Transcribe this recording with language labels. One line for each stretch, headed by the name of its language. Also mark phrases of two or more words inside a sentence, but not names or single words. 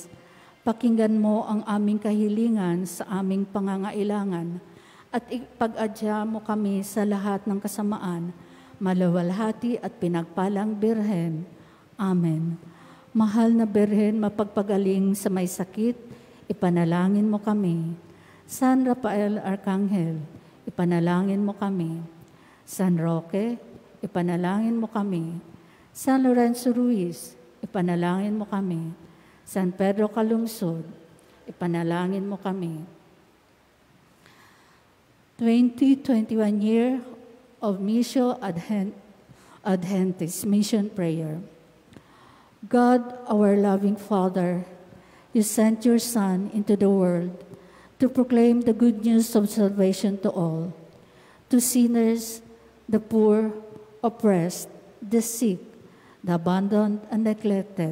Filipino: Pakinggan mo ang aming kahilingan sa aming pangangailangan at ipag-adya mo kami sa lahat ng kasamaan, maluwalhati at pinagpalang Birhen. Amen. Mahal na Birhen, mapagpagaling sa may sakit, ipanalangin mo kami. San Rafael Arcangel, ipanalangin mo kami. San Roque, ipanalangin mo kami. San Lorenzo Ruiz, ipanalangin mo kami. San Pedro Calungsod, ipanalangin mo kami.
English: 2021 year of Missio Adventist Mission Prayer. God, our loving Father, you sent your Son into the world to proclaim the good news of salvation to all, to sinners, the poor, oppressed, the sick, the abandoned and neglected.